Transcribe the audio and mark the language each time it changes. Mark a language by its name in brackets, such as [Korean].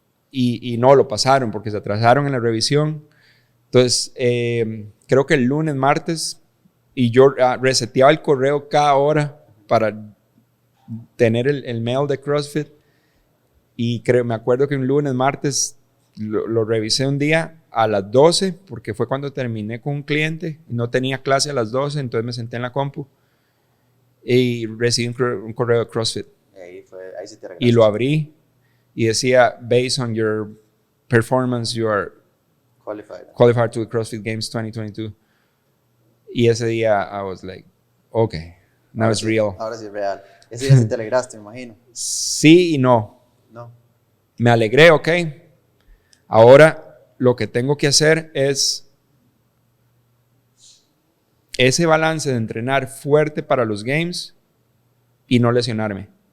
[Spanish] Y no lo pasaron porque se atrasaron en la revisión. Entonces, creo que el lunes, martes, y yo reseteaba el correo cada hora para tener el mail de CrossFit. Y me acuerdo que un lunes, martes, lo revisé un día a las 12, porque fue cuando terminé con un cliente. No tenía clase a las 12, entonces me senté en la compu y recibí un correo de CrossFit. Ahí sí te regresaste. Y lo abrí. Y decía, [English] based on your performance, you are qualified to the CrossFit Games 2022. [Spanish] Y ese día, [English] I was like, okay, now it's real. [Spanish] Ahora sí es real. Ese día sí te alegraste, me imagino. Sí y no. No. Me alegré, ok. Ahora, lo que tengo que hacer es ese balance de entrenar fuerte para los Games y no lesionarme.